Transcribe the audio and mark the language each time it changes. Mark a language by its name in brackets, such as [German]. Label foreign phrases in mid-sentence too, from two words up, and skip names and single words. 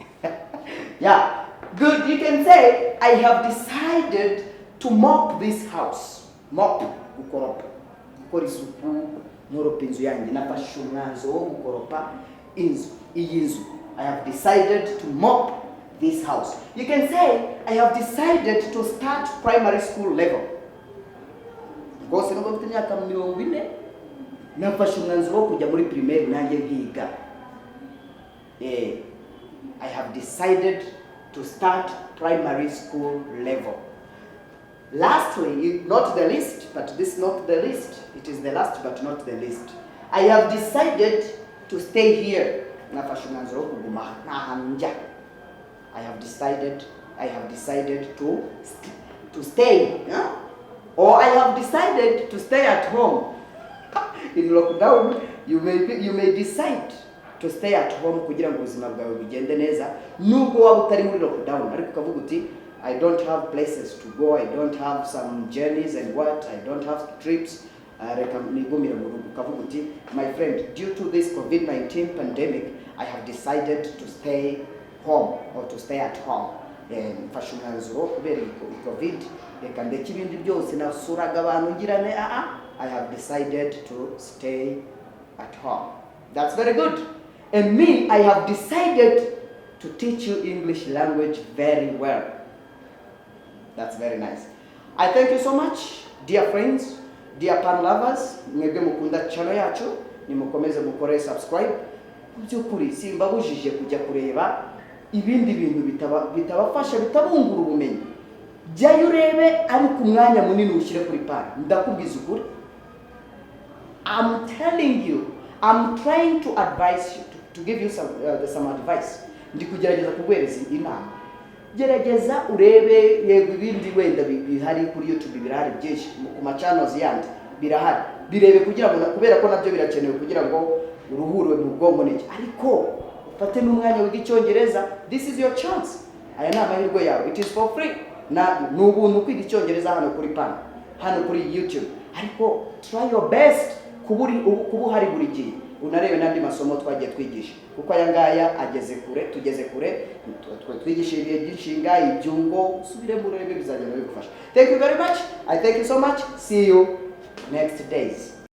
[English] Yeah, good. You can say, I have decided to mop this house. Mop, [Kinyarwanda] gukoropa. Gukora isuku, nkoropa inzu yanjye. Nafashe umwanzuro wo gukoropa inzu. Iyi nzu. [English] I have decided to mop this house. You can say, I have decided to start primary school level. [Kinyarwanda] Rwose nubwo mfite imyaka 40, nafashe umwanzuro wo kujya muri primaire nanjye nkiga. [English] I have decided to start primary school level. Lastly, not the least, but this is not the least. It is the last but not the least. I have decided to stay here. I have decided to stay. Yeah? Or I have decided to stay at home. In lockdown, you may decide to stay at home [Kinyarwanda] kugira ngo ubuzima bwawe bugende neza nubwo waba utari muri lockdown ariko ukavuga uti [English] I don't have places to go, I don't have some journeys and what, I don't have trips. My friend, due to this COVID-19 pandemic, I have decided to stay home or to stay at home. [Kinyarwanda] Mfashe umwanzuro kubera COVID reka ndeke ibindi byose nasuraga abantu ngirane [English] I have decided to stay at home. That's very good. And me, I have decided to teach you English language very well. That's very nice. I thank you so much, dear friends, dear pan lovers. [Kinyarwanda] Mwebwe mukunda channel yacu, nimukomeze mukore subscribe. Byukuri simbabujije kujya kureba ibindi bintu bitabafasha bitabungura ubumenyi. Jya urebe ari ku mwanya munini ushyire kuri pan. Ndakubwiza ukuri. [English] I'm telling you, I'm trying to advise you, to give you some advice. [Kinyarwanda] Ndi kugerageza kuguhereza inama. Gerageza urebe yego ibindi wenda bihari kuri YouTube birahari byinshi ku ma channels yandi birahari. Birebe kugira ngo kubera ko nabyo birakenewe kugira ngo uruhurwe mu bwonko niki. Ariko ufate n'umwanya w'icyongereza. [English] This is your chance. [Kinyarwanda] Aya ni amahirwe yawe. [English] It is for free. [Kinyarwanda] Na n'ubuntu kwiga icyongereza hano kuri pan, hano kuri YouTube. Ariko [English] try your best [Kinyarwanda] kubu hari buri gihe unarebe nandi masomo twagiye twigisha kuko aya ngaya ageze kure tugeze kure twigisha ibihe by'inshinga ibyungo subire mu rebe bizagenda bigufasha. [English] Thank you very much. I thank you so much. See you next days.